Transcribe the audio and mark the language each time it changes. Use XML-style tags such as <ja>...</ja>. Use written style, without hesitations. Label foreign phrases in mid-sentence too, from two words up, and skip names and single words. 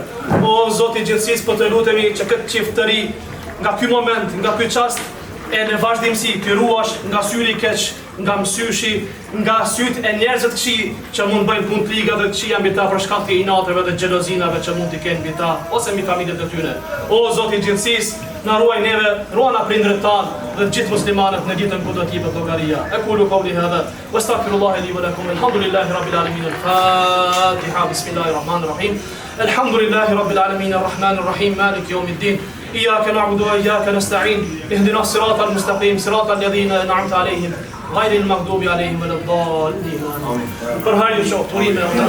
<sq>O Zot i gjithësisë, po të lutemi që këtë çift të ri nga ky moment, nga ky çast e në vazhdimsi të ruash nga syri i keq, nga mësyshi, nga syt e njerëzve të këqij që mund bëjnë punë të liga dhe të këqija mbi ta për shkak të inateve dhe xhelozinave që mund t'i kenë mbi ta ose mbi familjet e tyre. O Zoti i gjithësisë, na ruaj neve, ruaj na prindërit tanë dhe të gjithë muslimanët në ditën kur do të jepet llogaria.</sq> <ar>أقول قولي هذا وأستغفر الله لي ولكم الحمد لله رب العالمين. Al-Fatiha. بسم الله الرحمن الرحيم الحمد لله رب العالمين الرحمن الرحيم مالك يوم الدين. إياك نعبد وإياك نستعين اهدنا الصراط المستقيم صراط الذين أنعمت عليهم غير المغضوب عليهم ولا الضالين.</ar>